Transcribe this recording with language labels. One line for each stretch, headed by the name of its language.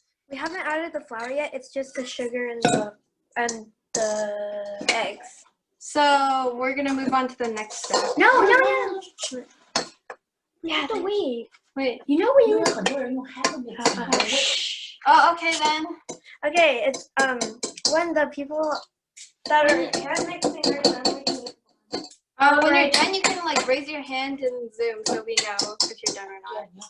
English: We haven't added the flour yet. It's just the sugar and the eggs. So we're gonna move on to the next step. No. We have to wait. Wait. You know we
Chinese: 因为很多人用 hand mix。
English: Oh, okay then. Okay, it's when the people that are hand mixing are done mixing. When you're done, you can like raise your hand in Zoom so we know if you're done or not.